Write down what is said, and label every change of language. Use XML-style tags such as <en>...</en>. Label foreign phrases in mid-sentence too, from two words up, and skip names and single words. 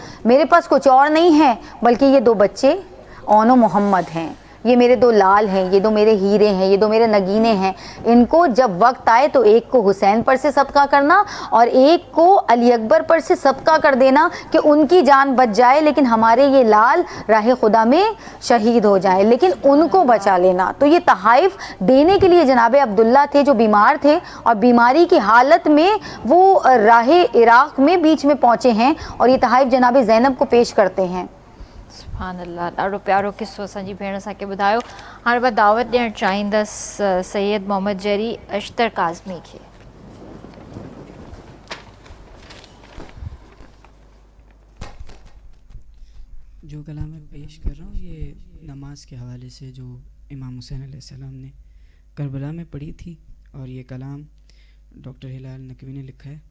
<ur>میرے پاس کچھ اور نہیں ہے بلکہ یہ 2 بچے اون و محمد ہیں, یہ میرے دو لال ہیں، یہ دو میرے ہیرے ہیں، یہ دو میرے نگینے ہیں، ان کو جب وقت آئے تو ایک کو حسین پر سے صدقہ کرنا اور ایک کو علی اکبر پر سے صدقہ کر دینا کہ ان کی جان بچ جائے لیکن ہمارے یہ لال راہ خدا میں شہید ہو جائیں، لیکن ان کو بچا لینا۔ تو یہ تحائف دینے کے لیے جناب عبداللہ تھے جو بیمار تھے اور بیماری کی حالت میں وہ راہ عراق میں بیچ میں پہنچے ہیں اور یہ تحائف جناب زینب کو پیش کرتے ہیں۔</ur> <ar>سبحان اللہ،</ar> <sd>ॾाढो प्यारो किस्सो असांजी भेण असांखे ॿुधायो। हाणे मां दावत ॾियणु चाहींदसि सैयद मोहम्मद जरी अश्तर काज़मी खे।</sd> <ur>جو کلام میں پیش کر رہا ہوں یہ نماز کے حوالے سے جو امام حسین</ur> <ar>علیہ السلام</ar> <ur>نے کربلا میں پڑھی تھی، اور یہ کلام ڈاکٹر ہلال نقوی نے لکھا ہے۔</ur>